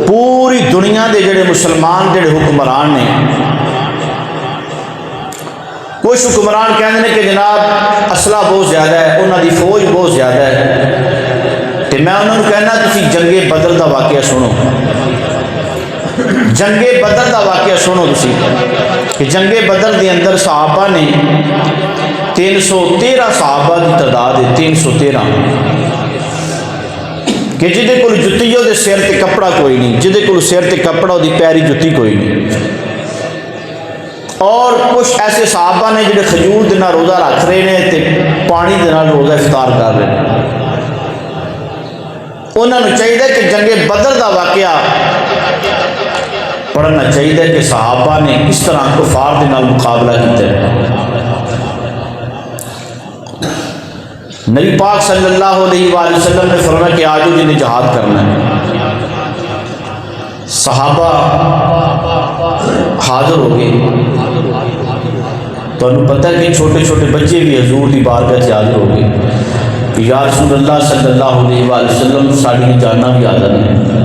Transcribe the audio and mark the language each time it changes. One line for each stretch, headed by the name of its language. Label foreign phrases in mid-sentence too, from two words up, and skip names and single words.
Punjabi: پوری دنیا دے جڑے مسلمان جڑے حکمران نے،
Urdu: کچھ حکمران کہتے ہیں کہ جناب اسلحہ بہت زیادہ ہے،
Punjabi: انہاں دی فوج بہت زیادہ ہے، تو میں انہوں نے کہنا تسی جنگ بدر دا واقعہ سنو، جنگ بدر دا واقعہ سنو تسی کہ جنگ بدر دے اندر صحابہ نے 313 صحابہ کی تعداد ہے، 313 کہ جدے کول جتی دے سر تے کپڑا کوئی نہیں، جدے کول سر تے کپڑا دی پیری جتی کوئی نہیں، اور کچھ ایسے صحابہ نے جڑے کھجور دے نال روزہ رکھ رہے ہیں تے پانی دے نال روزہ افطار کر رہے ہیں۔ انہوں نے چاہیے کہ جنگ بدر دا واقعہ پڑھنا چاہیے کہ صحابہ نے کس طرح کفار دے نال مقابلہ کیتا ہے۔
Urdu: نبی پاک صلی اللہ علیہ وآلہ وسلم نے فرمایا کہ آجو جنہیں جہاد کرنا ہے۔ صحابہ حاضر ہو گئے، تو انہوں پتہ ہے کہ چھوٹے چھوٹے بچے بھی حضور دی بارگاہ سے حاضر ہو گئے، یا رسول اللہ صلی اللہ علیہ وآلہ وسلم ساڑی جانا بھی حاضر ہے۔